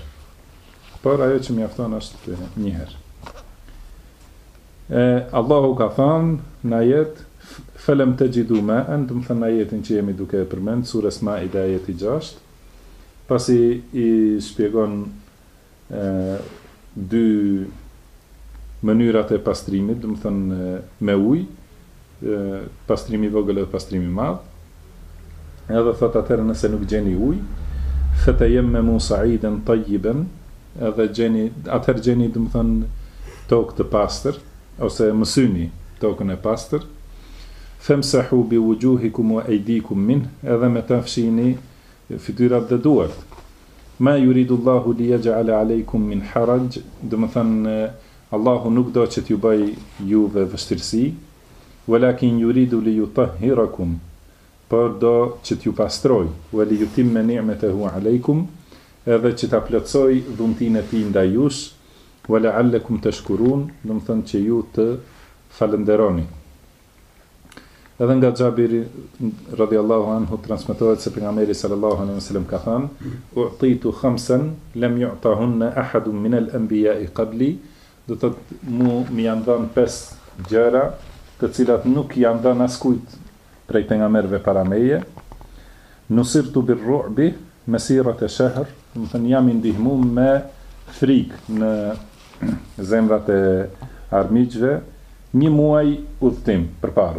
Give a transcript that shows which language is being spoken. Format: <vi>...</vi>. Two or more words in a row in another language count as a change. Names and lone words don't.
<sq>Por ajo që mjafton është 1 herë. Allahu ka thënë në ajet</sq> <ar>فلم تجدوا ماء,</ar> <sq>do të thënë ajetin që jemi duke e përmend surës Maida ajeti 6, pasi i shpjegon 2 mënyrat e pastrimit, do të thënë me ujë, pastrimi i vogël dhe pastrimi i madh. Edhe thot atëherë nëse nuk gjeni ujë,</sq> <ar>فتيمموا صعيدا طيبا,</ar> <sq>edhe atëherë gjeni do të thënë tokë të pastër ose mësyni tokën e pastër.</sq> <ar>فامسحوا بوجوهكم وأيديكم من,</ar> <sq>edhe me ta fshini fytyrat dhe duart.</sq> <ar>ما يريد الله ليجعل عليكم من حرج,</ar> <sq>do të thënë Allahu nuk do që t'ju bëj juve vështirësi,</sq> <ar>ولكن يريد ليطهركم,</ar> <sq>por do që t'ju pastroj,</sq> <ar>وليتم نعمته عليكم,</ar> <sq>edhe që ta plotësoj dhuntinë e tij ndaj jush,</sq> <ar>ولعلكم تشكرون,</ar> <sq>do të thënë që ju të falënderoni. Edhe nga Xhabiri</sq> <ar>رضي الله عنه</ar> <sq>transmetohet se pejgamberi</sq> <ar>صلى الله عليه وسلم</ar> <sq>ka thënë:</sq> <ar>"أعطيت خمسا لم يعطهن أحد من الأنبياء قبلي",</ar> <sq>do të thotë më janë dhënë 5 gjëra të cilat nuk janë dhënë askujt prej pejgamberëve para meje.</sq> <ar>نصرت بالرعب مسيرة شهر,</ar> <sq>do të thënë jam i ndihmuar me frikë në zemrat e armiqve 1 muaj udhtim përpara.</sq>